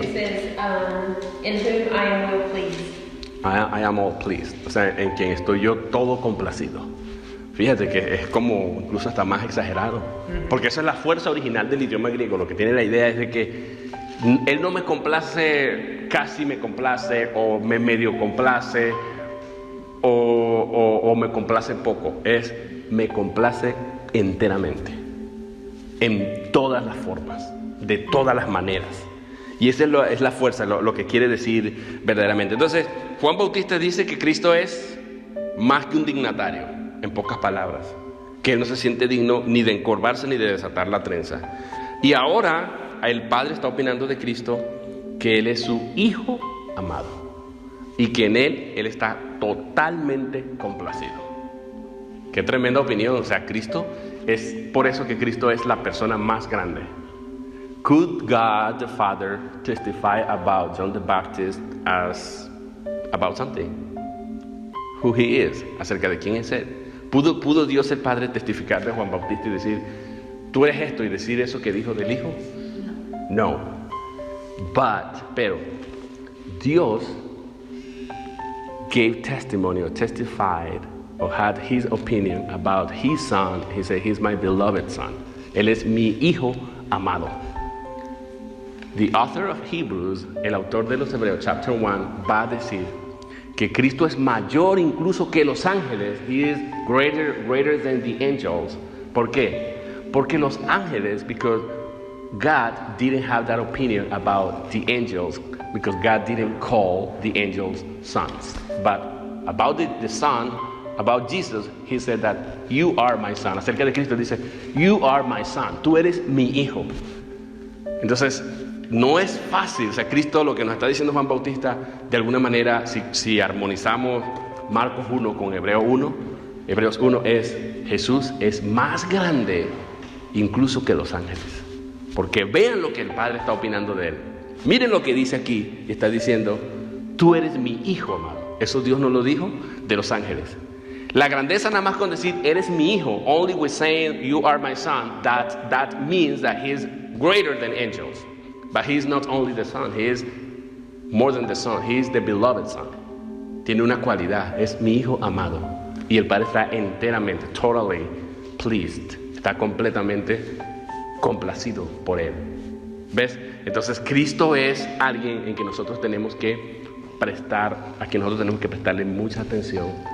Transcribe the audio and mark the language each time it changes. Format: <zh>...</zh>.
<en>It says, in whom I am well pleased. I am all pleased.</en> <es>O sea, en quien estoy yo todo complacido. Fíjate que es como incluso hasta más exagerado. Porque esa es la fuerza original del idioma griego. Lo que tiene la idea es de que él no me complace, casi me complace, o me medio complace, o me complace poco. Es me complace enteramente. En todas las formas, de todas las maneras. Y esa es la fuerza, lo que quiere decir verdaderamente. Entonces, Juan Bautista dice que Cristo es más que un dignatario, en pocas palabras. Que él no se siente digno ni de encorvarse ni de desatar la trenza. Y ahora el Padre está opinando de Cristo que Él es su Hijo amado. Y que en Él está totalmente complacido. Qué tremenda opinión. O sea, Cristo es por eso que Cristo es la persona más grande.</es> <en>Could God the Father testify about John the Baptist as about something? Who he is,</en> <es>acerca de quién es él. ¿Pudo Dios el Padre testificar de Juan Bautista y decir, tú eres esto, y decir eso que dijo del Hijo? No. Pero</es> <en>Dios gave testimony or testified or had his opinion about his son. He said, he's my beloved son.</en> <es>Él es mi hijo amado.</es> <en>The author of Hebrews,</en> <es>el autor de los Hebreos,</es> <en>chapter 1,</en> <es>va a decir que Cristo es mayor incluso que los ángeles.</es> <en>He is greater than the angels.</en> <es>¿Por qué? Porque los ángeles,</es> <en>because God didn't have that opinion about the angels, because God didn't call the angels sons. But about the son, about Jesus, he said that you are my son.</en> <es>Acerca de Cristo dice,</es> <en>you are my son.</en> <es>Tú eres mi hijo. Entonces, no es fácil. O sea, Cristo, lo que nos está diciendo Juan Bautista, de alguna manera, si armonizamos Marcos 1 con Hebreos 1 es, Jesús es más grande incluso que los ángeles. Porque vean lo que el Padre está opinando de él. Miren lo que dice aquí. Está diciendo, tú eres mi hijo amado. Eso Dios nos lo dijo de los ángeles. La grandeza nada más con decir, eres mi hijo,</es> <en>only with saying, you are my son, that means that he is greater than angels. But he is not only the son, he is more than the son, he is the beloved son.</en> <es>Tiene una cualidad, es mi hijo amado. Y el Padre está enteramente,</es> <en>totally pleased.</en> <es>Está completamente complacido por él. ¿Ves? Entonces Cristo es alguien en que nosotros tenemos que prestarle mucha atención.</es>